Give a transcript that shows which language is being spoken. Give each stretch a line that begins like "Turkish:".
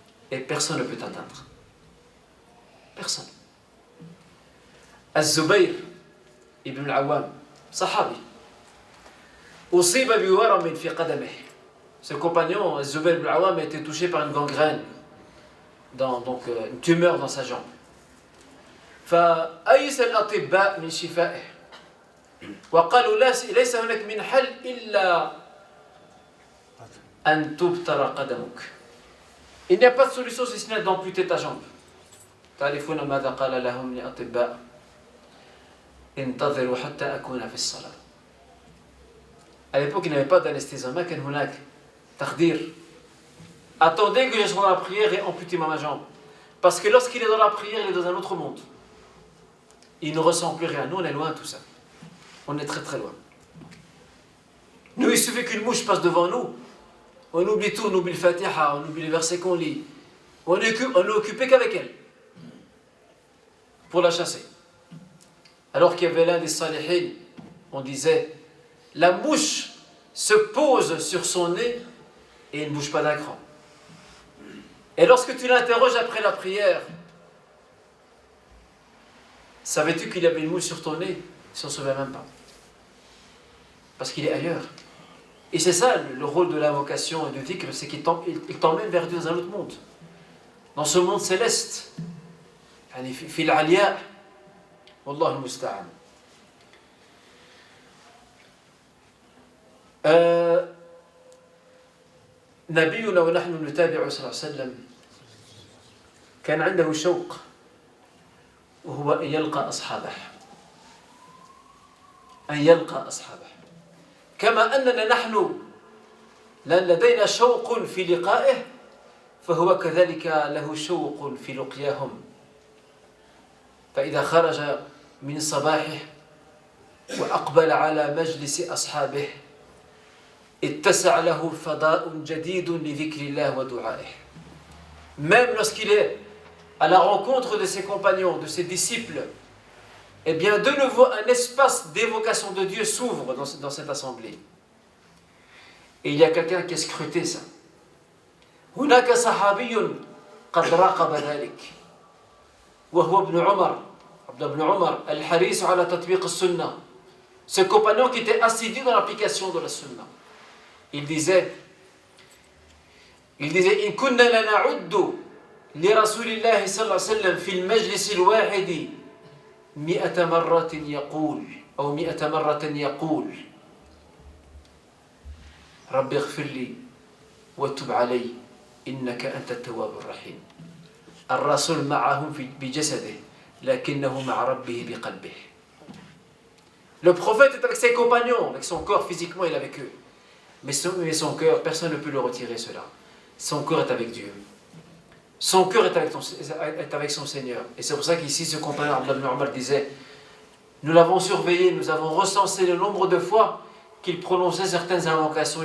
French: Et personne ne peut t'atteindre. Personne. Az-Zubayr ibn al-Awwam, sahabi,
Arabic: أصيب بورم في قدمه.
French: Ce compagnon, Az-Zubayr ibn al-Awwam, a été touché par une gangrène, donc une tumeur dans sa jambe.
Arabic: فأيس الأطباء من شفائه وقالوا ليس هناك من حل إلا أن تبتر قدمك.
French: Il n'y a pas de solution si ce n'est d'amputer ta jambe.
Arabic: تعرفون ماذا قال لهم الأطباء؟ انتظروا حتى أكون في الصلاة.
French: À l'époque, il n'y avait pas d'anesthésie.
Arabic: ما كان هناك تخدير.
French: Attendez que je sois dans la prière et amputez ma jambe. Parce que lorsqu'il est dans la prière, il est dans un autre monde. Il ne ressent plus rien. Nous, on est loin de tout ça. On est très très loin. Nous, il suffit qu'une mouche passe devant nous. On oublie tout, on oublie le Fatiha, on oublie les versets qu'on lit. On est occupé qu'avec elle. Pour la chasser. Alors qu'il y avait l'un des salihin, on disait, la mouche se pose sur son nez et il ne bouge pas d'un cran. Et lorsque tu l'interroges après la prière, savais-tu qu'il y avait une mouche sur ton nez? Il ne s'en souvient même pas. Parce qu'il est ailleurs. Et c'est ça le rôle de l'invocation et du dhikr, c'est qu'il t'emmène vers Dieu dans un autre monde. Dans ce monde céleste.
Arabic: في العلياء والله المستعان. نبينا ونحن نتابع صلى الله عليه وسلم كان عنده شوق وهو أن يلقى أصحابه. أن يلقى أصحابه. كما أننا نحن لدينا شوق في لقائه فهو كذلك له شوق في لقياهم. فإذا خرج من صباحه وأقبل على مجلس أصحابه اتسع له فضاء جديد لذكر الله ودعائه.
French: Même lorsqu'il est à la rencontre de ses compagnons, de ses disciples, eh bien de nouveau un espace d'évocation de Dieu s'ouvre dans cette assemblée. Et il y a quelqu'un qui a scruté ça.
Arabic: هناك صحابي قد راقب ذلك وهو ابن عمر عبد بن عمر الحريص على تطبيق السنة.
French: Ce compagnon qui était assidu dans l'application de la sunna. Il disait
Arabic: إن كنا لنعد لرسول الله صلى الله عليه وسلم في المجلس الواحد 100 مرة يقول أو 100 مرة يقول رب اغفر لي وتب علي إنك أنت التواب الرحيم. الرسول معهم بجسده لكنه مع ربه بقلبه.
French: Le prophète est avec ses compagnons, avec son corps, physiquement il est avec eux. Mais son cœur, personne ne peut le retirer cela. Son cœur est avec Dieu. Son cœur est avec son Seigneur. Et c'est pour ça qu'ici ce compagnon Abdullah ibn Umar disait, nous l'avons surveillé, nous avons recensé le nombre de fois qu'il prononçait certaines invocations.